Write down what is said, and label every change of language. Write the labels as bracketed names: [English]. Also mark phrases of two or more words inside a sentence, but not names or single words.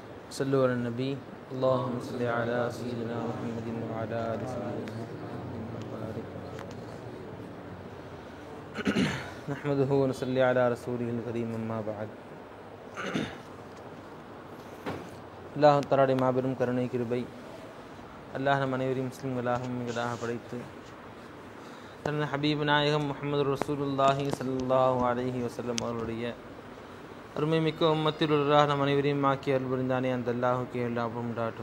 [Arabic] صلوا على النبي اللهم صل على سيدنا محمد وعلى آل سيدنا محمد نحمده ونصلي على رسوله الكريم أما بعد. [Tamil] அல்லாஹ் தஆலாவுடைய மாபெரும் கருணை கிருபை, அல்லாஹ் நம் அனைவரையும் முஸ்லிம்களாகவும் எங்களாக படைத்து தன் ஹபீப் நாயகம் முஹம்மது ரசூலுல்லாஹி [Arabic] صلى الله عليه وسلم [Tamil] அவர்களுடைய அருமை மிக்க உம்மத்தில் உள்ளாக நம் அனைவரையும் ஆக்கி அருள் புரிந்தானே அந்த அல்லாஹுக்கு எல்லா உண்டாட்டும்.